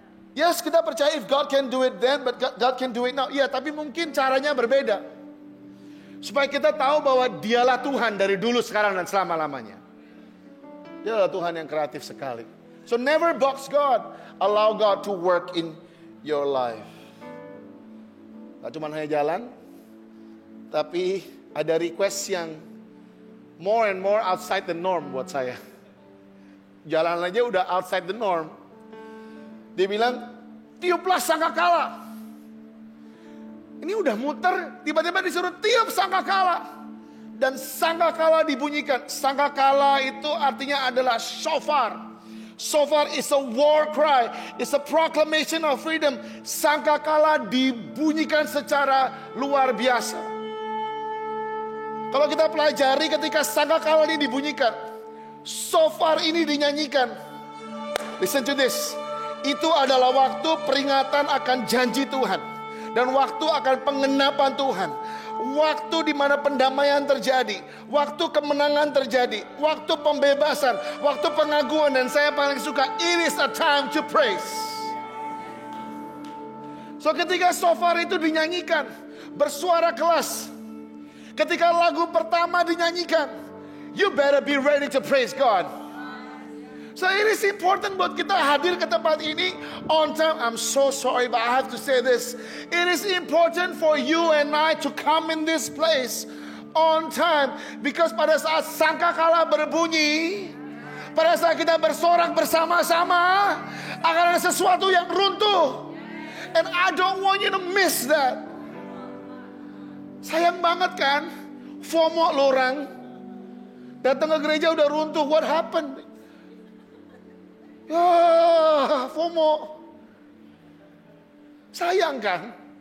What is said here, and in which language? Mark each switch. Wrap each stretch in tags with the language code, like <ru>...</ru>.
<en>Yes,</en> <id>kita percaya</id> <en>if God can do it then, but God can do it now.</en> <id>Iya, tapi mungkin caranya berbeda. Supaya kita tahu bahwa dialah Tuhan dari dulu, sekarang, dan selama-lamanya. Dia adalah Tuhan yang kreatif sekali.</id> <en>So never box God. Allow God to work in your life.</en> <id>Gak cuma hanya jalan, tapi ada request yang</id> <en>more and more outside the norm</en> <id>buat saya. Jalan aja udah</id> <en>outside the norm.</en> <id>Dia bilang, tiuplah sangkakala. Ini udah muter, tiba-tiba disuruh tiup sangkakala. Dan sangkakala dibunyikan. Sangkakala itu artinya adalah shofar.</id> <en>Shofar is a war cry, it's a proclamation of freedom.</en> <id>Sangkakala dibunyikan secara luar biasa. Kalau kita pelajari ketika sangkakala ini dibunyikan, shofar ini dinyanyikan.</id> <en>Listen to this.</en> <id>Itu adalah waktu peringatan akan janji Tuhan. Dan waktu akan pengenapan Tuhan. waktu di mana pendamaian terjadi, waktu kemenangan terjadi, waktu pembebasan, waktu pengakuan. Dan saya paling suka,</id> <en>it is a time to praise.</en> <id>So ketika shofar itu dinyanyikan, bersuara keras, ketika lagu pertama dinyanyikan,</id> <en>you better be ready to praise God. So it is important</en> <id>buat kita hadir ke tempat ini</id> <en>on time. I'm so sorry, but I have to say this. It is important for you and I to come in this place on time.</en> <id>Because pada saat sangkakala berbunyi, pada saat kita bersorak bersama-sama, akan ada sesuatu yang runtuh.</id> <en>And I don't want you to miss that.</en> <id>Sayang banget kan, FOMO lo orang. Datang ke gereja udah runtuh,</id> <en>what happened?</en> <id>Ya, FOMO. Sayang kan?</id>